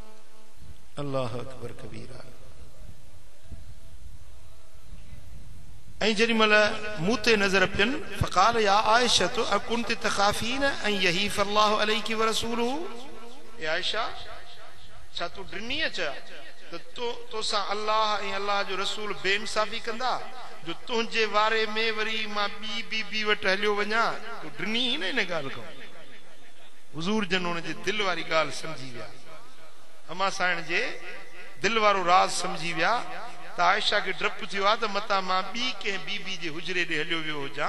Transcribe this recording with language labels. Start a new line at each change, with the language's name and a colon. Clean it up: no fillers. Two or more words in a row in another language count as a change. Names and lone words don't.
Arabic: الله أكبر كبيرا.
Sindhi: ऐं जेॾी महिल मूं ते नज़र पियनि
Arabic: فقال يا عائشة تو أكنت تخافين أن يحيف الله عليك ورسوله,
Sindhi: ए आयशा छा तूं ड्रिनी अचा त तोसां अल्लाह ऐं अल्लाह जो रसूल बेइंसाफ़ी कंदा जो तुंहिंजे वारे में वरी मां ॿी बीबी वटि हलियो वञा, तूं ड्रिनी न इन ॻाल्हि खां। हुज़ूर जन हुन जे दिलि वारी ॻाल्हि सम्झी विया, अमा साइण जे दिलि वारो राज़ सम्झी विया त आयशा खे डपु थियो आहे त मतां मां ॿी कंहिं बीबी जे हुजरे ॾे हलियो वियो हुजां।